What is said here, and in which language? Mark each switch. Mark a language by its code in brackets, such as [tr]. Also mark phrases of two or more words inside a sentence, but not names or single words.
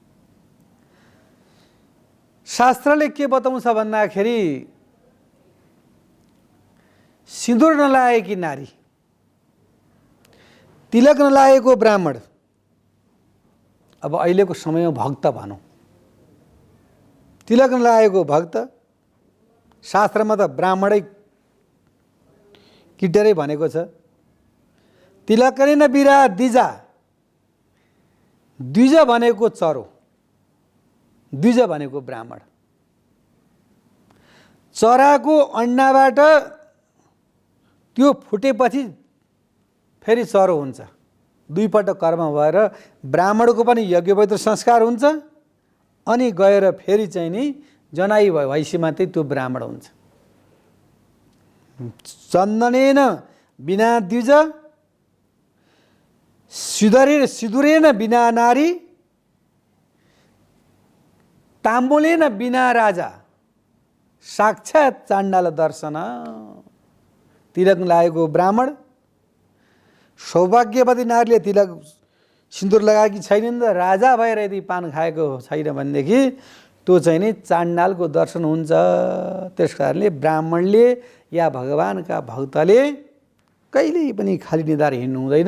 [ne] शास्त्रले के बताउँछ भन्दाखेरि सिन्दुर नलाएकी नारी, तिलक नलाएको ब्राह्मण, अब अहिलेको समयमा भक्त भनौँ, तिलक नलाएको भक्त, शास्त्रमा त ब्राह्मणै किटेरै भनेको छ। [sa] तिलकले न बिरा द्विजा, [ne] द्विज भनेको चरो, द्विज भनेको ब्राह्मण। चराको अन्डाबाट त्यो फुटेपछि फेरि चरो हुन्छ। दुईपल्ट कर्म भएर ब्राह्मणको पनि यज्ञोपवीत संस्कार हुन्छ अनि गएर फेरि चाहिँ नि जनाई भएपछि मात्रै त्यो ब्राह्मण हुन्छ। [sa] चन्दनेन बिना द्विज, सिदुरेन बिना नारी, ताम्बुलेन बिना राजा, साक्षात् चाण्डाल दर्शन। [ne] तिलक लागेको ब्राह्मण, सौभाग्यवती नारीले तिलक सिन्दुर लगाएकी छैनन् र राजा भएर यदि पान खाएको छैन भनेदेखि त्यो चाहिँ नि चाण्डालको दर्शन हुन्छ। त्यस कारणले ब्राह्मणले या भगवानका भक्तले कहिल्यै पनि खाली निधार हिँड्नु हुँदैन।